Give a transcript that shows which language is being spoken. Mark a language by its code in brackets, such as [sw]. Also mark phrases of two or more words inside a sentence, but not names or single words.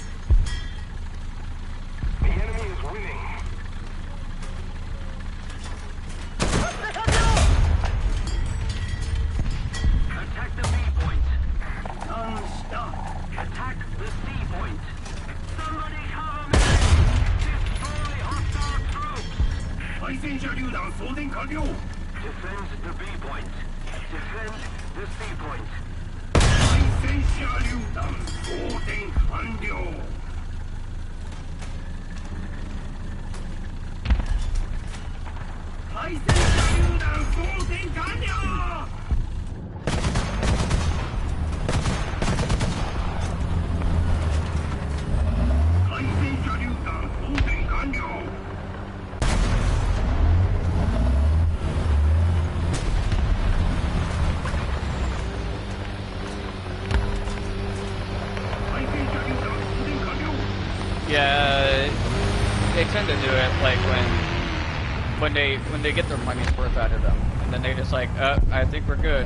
[en] The enemy is winning. Attack the B point. Non-stop. Attack the C point. Somebody cover me! Destroy hostile troops! Defend the B point. Defend the C point. [ja] 戦車榴弾装填完了。対戦車榴弾装填完了。対戦車榴弾装填完了。 [en] Yeah, they tend to do it like when they get their money's worth out of them, and then they just like, I think we're good.